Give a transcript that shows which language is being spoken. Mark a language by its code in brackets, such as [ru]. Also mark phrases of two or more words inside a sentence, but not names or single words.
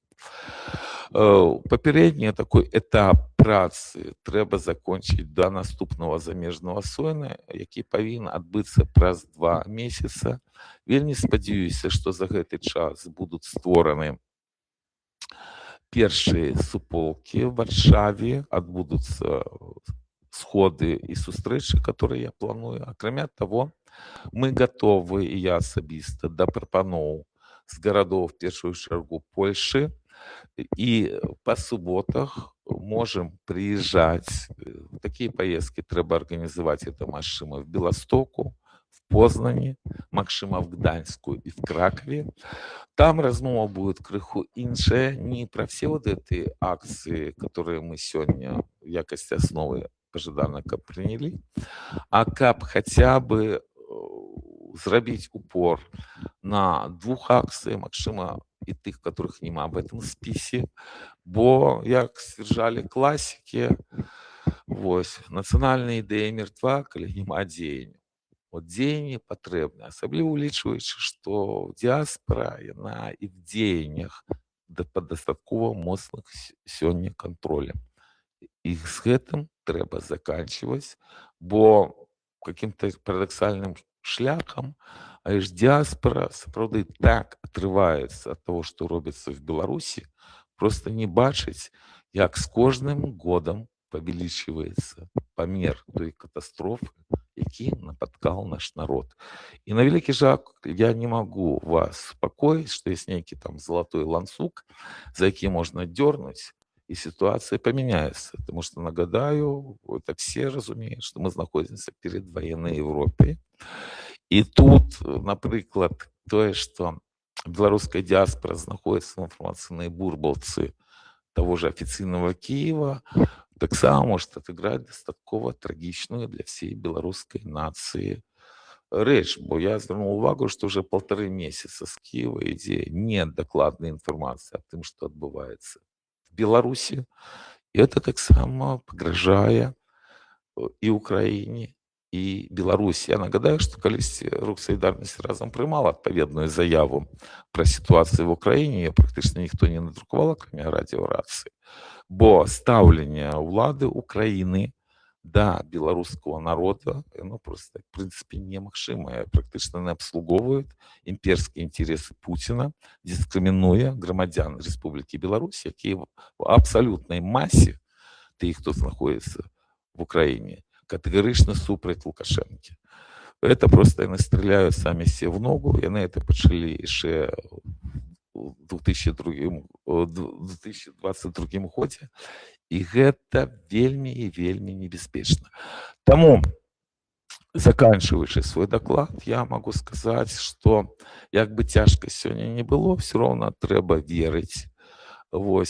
[be] Папярэдні такой этап працы трэба закончыць да наступнага замежнага сойма, які павінен адбыцца праз 2 месяца. Вельмі спадзяюся, што за гэты час будуць створаны першыя суполкі в Варшаве, адбудуцца сходы і сустрэчы, [ru] которые я планую. Акрамя того, мы готовы, [be] і я асабіста, да прапаноў з гарадоў, в першую чаргу Польшы, і па суботах [ru] можем приезжать. Такие поездки трэба организовать. Это магчыма в Беластоку, в Познане, магчыма в Гданьску и в Кракове. [be] Там размова будет крыху іншая, [ru] не про все вот эти акции, которые мы сегодня в якости основы [be] пожадана каб приняли, а каб хотя бы зрабіць упор на 2 акцыях, магчыма, і тых, которых няма в этом спісе, бо, як сцвярджалі класікі, вось, нацыянальная ідэя мертва, калі няма дзеяння. Вот дзеянне патрэбна, асабліва улічваючы, што дыаспара, яна і в дзеяннях пад дастаткова моцных сёння кантролем. І з гэтым трэба заканчиваць, бо каким-то парадоксальным шляхам, а ж дыаспара сапраўды так атрываецца ад того, што робіцца в Беларусі, просто не бачыць, як з кожным годам павялічваецца памер той катастрофы, які напаткаў наш народ. І на вялікі жаль, я не магу вас супакоіць, што ёсць нейкі там залатой ланцуг, за які можна дёрнуць, [ru] и ситуация поменяется. Потому что, нагадаю, это все разумеют, что мы находимся перед военной Европой. И тут, например, то, что белорусская диаспора находится в информационной бурбалцы того же официального Киева, так само может отыграть достатково трагичную для всей белорусской нации [be] рэч, бо я звернуў увагу, што уже 1,5 месяца з Киева ідзе нет дакладнай інфармацыі аб тым, што адбываецца в Беларусі. [ru] І это [be] таксама пагражае і Украіне, і Беларусі. Я нагадаю, што калісьці рух салідарнасці разам прымала адпаведную заяву пра сітуацыю в Украіне, практычна ніхто не надрукаваў, акрамя радыёрацыі. Бо стаўленне ўлады Украіны да беларускага народа, [ru] оно просто, в принципе, [be] немагчымае. Практычна не абслугоўваюць імперскія інтарэсы Пуціна, дыскрымінуе грамадзян Рэспублікі Беларусь, якія в абсалютнай масе тых, хто знаходіцца в Украіне, катэгарычна супраць Лукашэнкі. [ru] Это просто яны стреляют сами себе в ногу, [be] яны это пачалі яшчэ в 2022 годзе, і гэта вельмі і вельмі небяспечна. Таму, заканчиваючы свой доклад, [ru] я могу [be] сказаць, што як бы цяжка сёння не было, все роўна трэба верыць.